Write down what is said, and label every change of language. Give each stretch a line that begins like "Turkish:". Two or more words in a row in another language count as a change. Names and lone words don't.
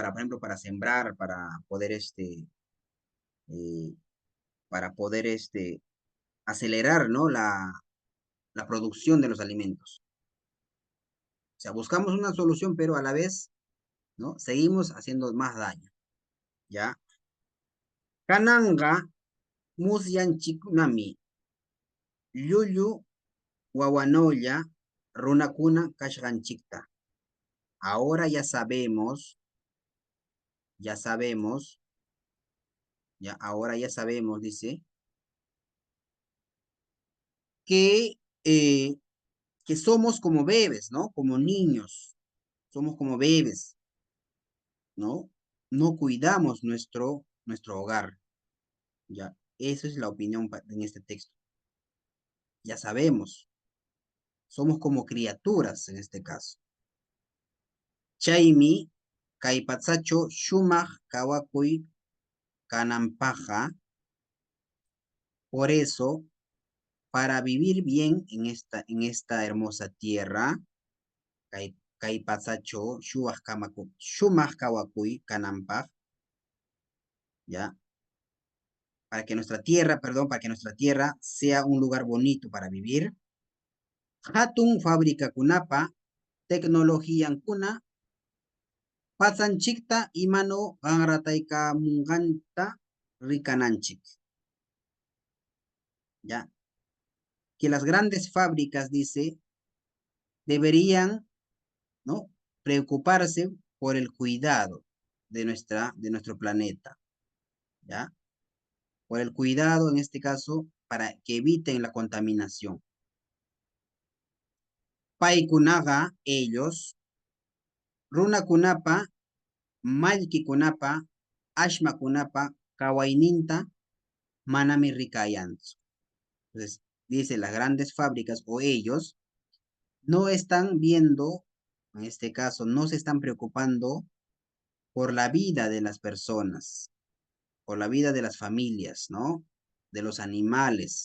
Spanish: Para, por ejemplo, para sembrar, eh, para poder, acelerar, ¿no? La producción de los alimentos. O sea, buscamos una solución, pero a la vez, ¿no? Seguimos haciendo más daño, ¿ya?
Quechua: Kananga musyanchikunami, llullu wawanoya runakuna kashganchikta.
Spanish: Ahora ya sabemos, ahora ya sabemos, dice, que, que somos como bebés, ¿no? Como niños, somos como bebés, ¿no? No cuidamos nuestro hogar, ¿ya? Esa es la opinión en este texto. Ya sabemos, somos como criaturas en este caso.
Quechua: Chaymi, kaypatsacho shumaq kawakuy kanampaja.
Spanish: Por eso, para vivir bien en esta hermosa tierra,
Quechua: kaypatsacho shumaq kawakuy kanampaj,
Spanish: ¿ya? Para que nuestra tierra sea un lugar bonito para vivir.
Quechua: Hatun fábrica kunapa, tecnologíankuna, pasanchikta imano ganrataykamunganta rikananchik.
Spanish: ¿Ya? Que las grandes fábricas, dice, deberían, ¿no? Preocuparse por el cuidado de nuestro planeta, ¿ya? Por el cuidado, en este caso, para que eviten la contaminación.
Quechua: Paikunaga, ellos, Runa kunapa, Mallki kunapa, Ashma kunapa, Kawaininta, Manami rikayanzu.
Spanish: Entonces, dice, las grandes fábricas o ellos no están viendo, en este caso, no se están preocupando por la vida de las personas, por la vida de las familias, ¿no? De los animales.